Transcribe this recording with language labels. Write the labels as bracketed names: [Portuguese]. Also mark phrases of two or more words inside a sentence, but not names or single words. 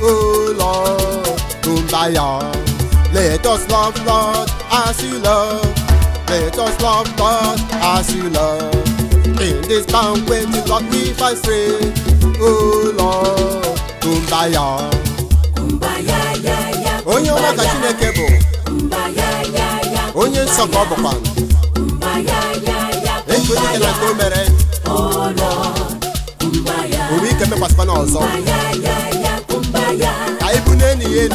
[English] Oh Lord, kumbaya. Let us love, Lord, as you love. Let us love, Lord, as you love. In this banquet, Lord, we find strength. Oh Lord, Kumbaya. Kumbaya, [Igbo] ya, ya, Onye ọma ka kumbaya. Chineke bụ. Kumbaya, ya, ya, Onye nsọ ka ọ bụkwa. kumbaya, ya, ya, Etu onye nke na nke o mere. [English] Oh Lord, kumbaya. [Igbo] O nwee ike mekwasịkwa n'ọzọ. Kumbaya, ya, ya, kumbaya. Ka ibu n'elu ya elu.